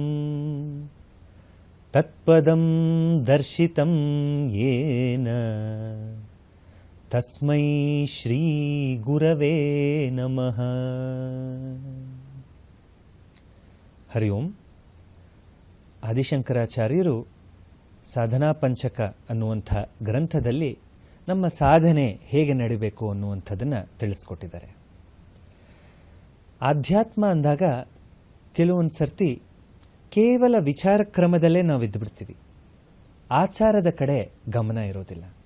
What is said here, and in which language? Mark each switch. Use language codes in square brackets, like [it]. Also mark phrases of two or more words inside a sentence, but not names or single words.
[sa] तत्पदं दर्शितं येन तस्मै श्रीगुरवे नमः. ಹರಿ ಓಂ. [kn] ಆದಿಶಂಕರಾಚಾರ್ಯರು ಸಾಧನಾ ಪಂಚಕ ಅನ್ನುವಂಥ ಗ್ರಂಥದಲ್ಲಿ ನಮ್ಮ ಸಾಧನೆ ಹೇಗೆ ನಡಿಬೇಕು ಅನ್ನುವಂಥದ್ದನ್ನು ತಿಳಿಸ್ಕೊಟ್ಟಿದ್ದಾರೆ. ಆಧ್ಯಾತ್ಮ ಅಂದಾಗ ಕೆಲವೊಂದು ಸರ್ತಿ ಕೇವಲ ವಿಚಾರ ಕ್ರಮದಲ್ಲೇ ನಾವು ಇದ್ದುಬಿಡ್ತೀವಿ, ಆಚಾರದ ಕಡೆ ಗಮನ ಇರೋದಿಲ್ಲ.